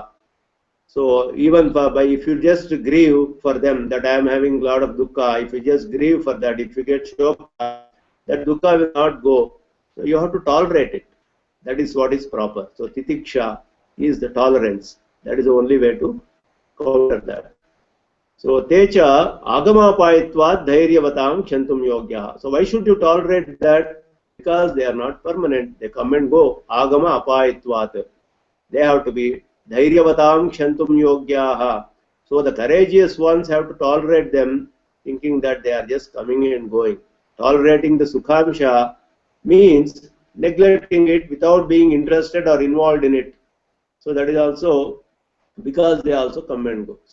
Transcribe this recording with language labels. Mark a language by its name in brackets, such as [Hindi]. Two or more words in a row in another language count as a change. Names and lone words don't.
[English] So even if you just grieve for them that I am having a lot of dukkha, if you just grieve for that, if you get shoka, that dukkha will not go. So you have to tolerate it. That is what is proper. So titiksha is the tolerance. That is the only way to counter that. [Sanskrit] So ते च आगमापायित्वात् धैर्यवतां क्षन्तुं योग्याः. [English] So why should you tolerate that? Because they are not permanent. They come and go. [Sanskrit] आगम अपायित्वात्. [English] They have to be [Sanskrit] धैर्यवतां क्षन्तुं योग्याः. [English] So the courageous ones have to tolerate them, thinking that they are just coming and going. Tolerating the sukhamsha means neglecting it without being interested or involved in it. So that is also because they also come and go.